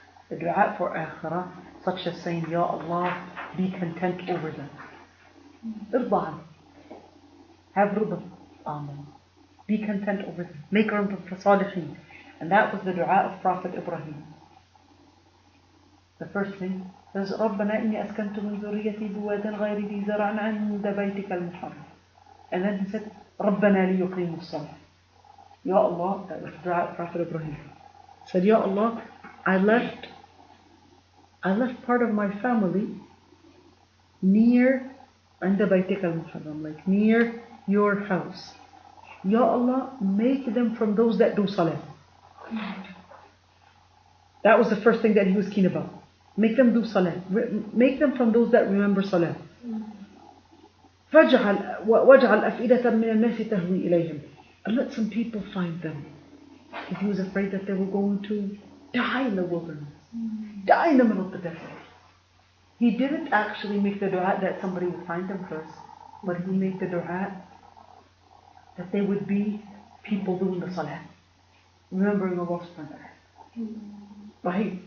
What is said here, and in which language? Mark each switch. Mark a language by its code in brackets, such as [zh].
[en] The dua for akhirah, such as saying, Ya Allah, be content over them. Irba, have rida on them. Be content over them. Make them for salihin. And that was the dua of Prophet Ibrahim. [ar] The first thing says, رَبَّنَا إِنِّي أَسْكَنْتُ مِنْ ذُرِّيَّتِي بِوَادٍ غَيْرِ ذِي زَرْعٍ عِنْدَ بَيْتِكَ الْمُحَرَّمِ. [en] And then he said, [ar] رَبَّنَا لِيُقِيمُوا الصَّلَاةَ. [en] Ya Allah, that was the dua of Prophet Ibrahim. He said, Ya Allah, I left part of my family near [ar] عند بيتك المحرم, [en] like near your house. Ya Allah, make them from those that do salah. That was the first thing that he was keen about. Make them do salah. Make them from those that remember salah. [ar] واجعل أفئدة من الناس تهوي إليهم. [en] And let some people find them. Because he was afraid that they were going to die in the wilderness. Die in the middle of the desert. He didn't actually make the dua that somebody would find them first, but he made the dua that they would be people doing the salah, remembering Allah subhanahu wa ta'ala. Right?